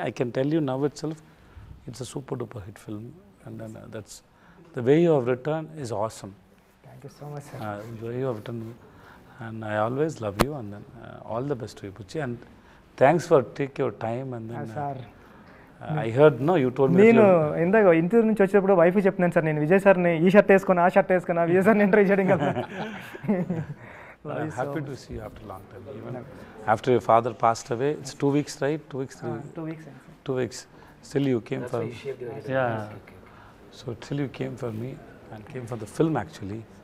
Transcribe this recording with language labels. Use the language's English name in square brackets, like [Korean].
[English] I can tell you now itself, it's a super duper hit film. And then that's the way you have written is awesome. Thank you so much, sir. The way you have written, and I always love you. And then all the best to you, Puchi. And thanks for taking your time. And then sir I heard, no, you told me. [Telugu] నేను ఇందాక ఇంటి నుంచి వచ్చేటప్పుడు wife చెప్తున్నాను sir, నేను విజయ్ సార్ని ఈ shirt వేసుకుని ఆ షర్ట్ వేసుకున్నా విజయ్ సార్ని ఇంటర్వ్యూ చేయడం కదా. [English] I'm happy to see you after a long time. Even after your father passed away, it's 2 weeks, right? 2 weeks, 3 weeks. 2 weeks. 2 weeks. Still you came for, yeah. Okay. So still you came for me and came for the film actually.